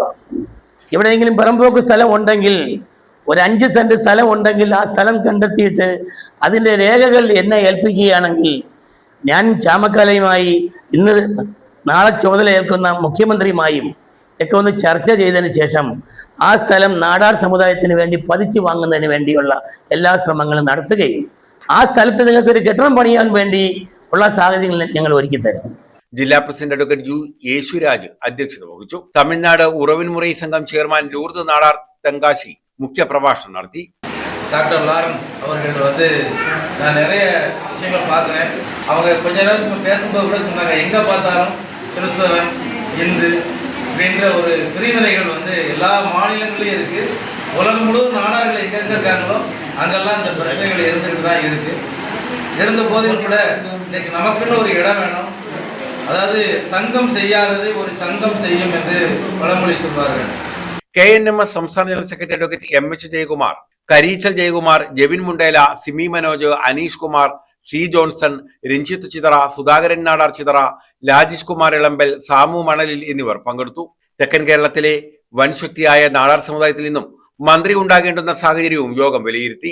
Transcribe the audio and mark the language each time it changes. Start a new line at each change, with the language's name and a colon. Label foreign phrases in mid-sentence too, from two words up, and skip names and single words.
Malayalam: എവിടെയെങ്കിലും പറമ്പോക്ക് സ്ഥലം ഉണ്ടെങ്കിൽ, ഒരു 5 സെന്റ് സ്ഥലം ഉണ്ടെങ്കിൽ ആ സ്ഥലം കണ്ടെത്തിയിട്ട് അതിൻ്റെ രേഖകൾ എന്നെ ഏൽപ്പിക്കുകയാണെങ്കിൽ ഞാൻ ചാമക്കാലയുമായി നാളെ ചുമതല ഏൽക്കുന്ന മുഖ്യമന്ത്രിയുമായും ഒക്കെ ഒന്ന് ചർച്ച ചെയ്തതിന് ശേഷം ആ സ്ഥലം നാടാർ സമുദായത്തിന് വേണ്ടി പതിച്ചു വാങ്ങുന്നതിന് വേണ്ടിയുള്ള എല്ലാ ശ്രമങ്ങളും നടത്തുകയും ആ സ്ഥലത്ത് നിങ്ങൾക്ക് ഒരു കെട്ടിടം പണിയാൻ വേണ്ടി ഉള്ള സാഹചര്യങ്ങൾ ഞങ്ങൾ ഒരുക്കി തരും. ജില്ലാ പ്രസിഡന്റ് അഡ്വക്കേറ്റ് യു യേശുരാജ് അധ്യക്ഷത വഹിച്ചു. തമിഴ്നാട് ഉറവിൻമുறை സംഘം ചെയർമാൻ ലൂർദ് നാടാർ തെങ്കാശി മുഖ്യ പ്രഭാഷണം നടത്തി.
Tamil: டாக்டர் லாரன்ஸ் அவர்கள் நான் நிறைய விஷயங்களை பார்க்குறேன். அவங்க கொஞ்ச நேரத்துக்கு பேசும்போது கூட சொன்னாங்க, எங்கே பார்த்தாலும் கிறிஸ்தவன் இந்து அப்படின்ற ஒரு பிரிவினைகள் எல்லா மாநிலங்களையும் இருக்குது. உலகம் முழுவதும் நாடார்கள் எங்கெங்கே இருக்காங்களோ அங்கெல்லாம் இந்த பிரச்சனைகள் இருந்துகிட்டு தான் இருக்குது. இருந்த போதிலும் கூட இன்றைக்கு நமக்குன்னு ஒரு இடம் வேணும். அதாவது தங்கம் செய்யாதது ஒரு சங்கம் செய்யும் என்று பழமொழி சொல்வார்கள்.
Malayalam: KNMS സംസ്ഥാന ജനറൽ സെക്രട്ടറി അഡ്വക്കേറ്റ് MH ജയകുമാർ, കരീച്ചൽ ജയകുമാർ, ജെവിൻ മുണ്ടേല, സിമി മനോജ്, അനീഷ് കുമാർ, സി ജോൺസൺ, രഞ്ജിത്ത് ചിതറ, സുധാകരൻ നാടാർ ചിതറ, രാജേഷ് കുമാർ ഇളമ്പൽ, സാമു മണലിൽ എന്നിവർ പങ്കെടുത്തു. തെക്കൻ കേരളത്തിലെ വൻശക്തിയായ നാടാർ സമുദായത്തിൽ നിന്നും മന്ത്രി ഉണ്ടാകേണ്ടുന്ന സാഹചര്യവും യോഗം വിലയിരുത്തി.